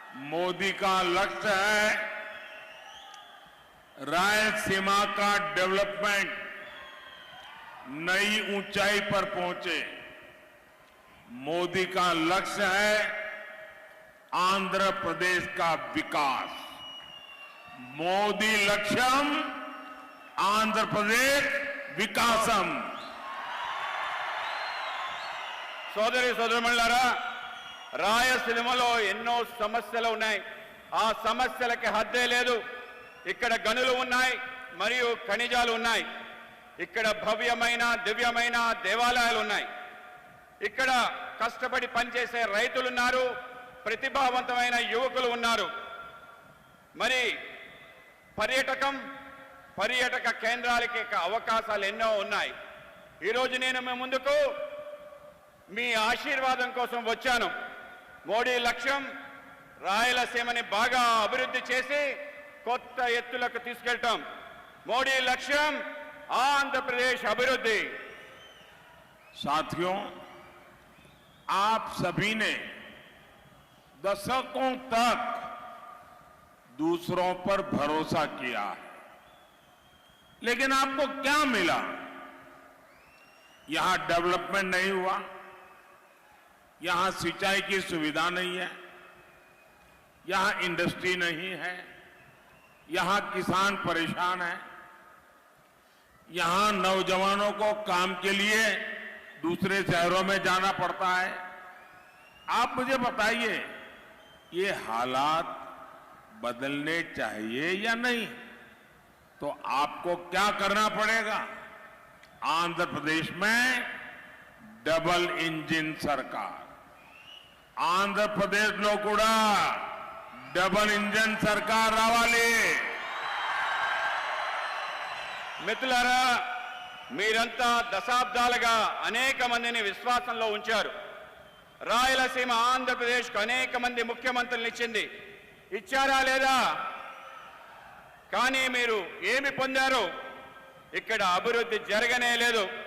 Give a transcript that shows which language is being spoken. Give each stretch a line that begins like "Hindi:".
Hindi: मोदी का लक्ष्य है रायलसीमा का डेवलपमेंट नई ऊंचाई पर पहुंचे। मोदी का लक्ष्य है आंध्र प्रदेश का विकास।
Telugu: मोदी लक्ष्यम आंध्र प्रदेश विकासम। సోదరి సోదరులారా, రాయలసీమలో ఎన్నో సమస్యలు ఉన్నాయి। ఆ సమస్యలకి హద్దే లేదు। ఇక్కడ గనులు ఉన్నాయి మరియు ఖనిజాలు ఉన్నాయి। ఇక్కడ భవ్యమైన దివ్యమైన దేవాలయాలు ఉన్నాయి। ఇక్కడ కష్టపడి పనిచేసే రైతులు ఉన్నారు, ప్రతిభావంతమైన యువకులు ఉన్నారు। మరి పర్యాటక కేంద్రాలకి అవకాశాలు ఎన్నో ఉన్నాయి। ఈరోజు నేను మీ ముందుకు మీ ఆశీర్వాదం కోసం వచ్చాను। మోడీ లక్ష్యం రాయలసీమని బాగా అభివృద్ధి చేసి కొత్త ఎత్తులకు తీసుకెళ్తాం। మోడీ లక్ష్యం ఆంధ్రప్రదేశ్ అభివృద్ధి।
Hindi: साथियों, आप सभी ने दशकों तक दूसरों पर भरोसा किया है, लेकिन आपको क्या मिला? यहां डेवलपमेंट नहीं हुआ, यहां सिंचाई की सुविधा नहीं है, यहां इंडस्ट्री नहीं है, यहां किसान परेशान है, यहां नौजवानों को काम के लिए दूसरे शहरों में जाना पड़ता है। आप मुझे बताइए, ये हालात बदलने चाहिए या नहीं? तो आपको क्या करना पड़ेगा?
Telugu: आंध्र प्रदेश में डबल इंजन सरकार, आंध्र प्रदेश లో కూడా డబల్ ఇంజన్ సర్కార్ రావాలి। మిత్రులారా, మీరంతా దశాబ్దాలుగా అనేక మందిని విశ్వాసంలో ఉంచారు। రాయలసీమ ఆంధ్రప్రదేశ్కు అనేక మంది ముఖ్యమంత్రులను ఇచ్చింది, ఇచ్చారా లేదా? కానీ మీరు ఏమి పొందారు? ఇక్కడ అభివృద్ధి జరగనే లేదు।